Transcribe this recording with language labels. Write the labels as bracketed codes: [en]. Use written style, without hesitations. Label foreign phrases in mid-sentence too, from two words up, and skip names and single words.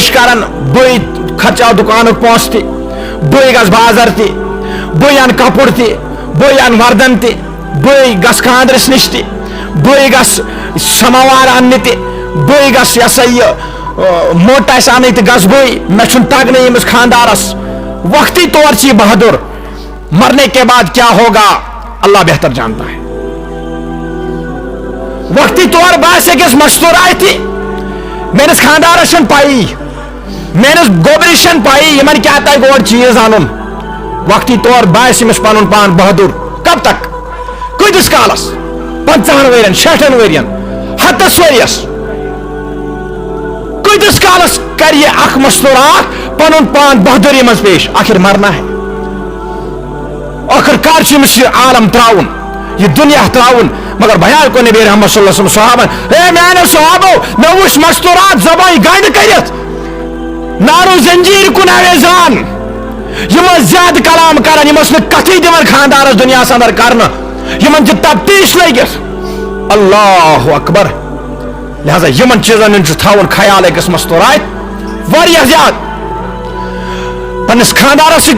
[ks] کران بٕے خرچاو دُکانُک پونٛسہٕ تہِ بٕے گژھٕ بازر تہِ بٕے انہٕ کپُر تہِ بٕے انہٕ وردن تہِ بٕے گژھٕ خاندرس نِش تہِ بٕے گژھٕ سماوار اننہِ تہِ بٕے گژھٕ یہِ ہسا یہِ موٚٹ آسہِ انٕنۍ تہِ گژھٕ بٕے مےٚ چھُنہٕ تگنٕے ییٚمِس خاندارس وقتی طور چھِ یہِ بہادُر [ur] مرنے کے بعد کیا ہوگا اللہ بہتر جانتا ہے [ks] وقتی طور باسہِ أکِس مستوراتہِ میٲنِس خاندارس چھنہٕ پایی میٲنِس گوبرِس چھنہٕ پایی یِمن کیاہ تگہِ اورٕ چیٖز انُن وقتی طور باسہِ أمِس پنُن پان بہادُر کب تک کۭتِس کالس 50 ؤرین 60 ؤرین 100 ؤرِیس کۭتِس کالس کر یہِ اکھ مستورات پنُن پان بہادُری منٛز پیش [ur] آخر مرنا ہے [ks] آخر کار چھُ أمِس یہِ عالم تراوُن یہِ دُنیا تراوُن مگر بیان کو نبی رحمت [ar] صلی اللہ علیہ وسلم [ks] صحابن اے میانیو صحابو مےٚ وٕچھ مستورات زبٲنۍ گنڈ کٔرِتھ نارو زنجیٖر کُن اویزان یم ٲسۍ زیادٕ کلام کران یم ٲسۍ نہٕ کتھٕے دِوان خاندارس دُنیاہس اندر کرنہٕ یمن چھِ تفتیش لٔگِتھ [ar] اللہ اکبر [ks] لہذا یمن چیٖزن ہُنٛد چھُ تھاوُن خیال أکِس مستورات واریاہ زیادٕ پننس خاندارس سۭتۍ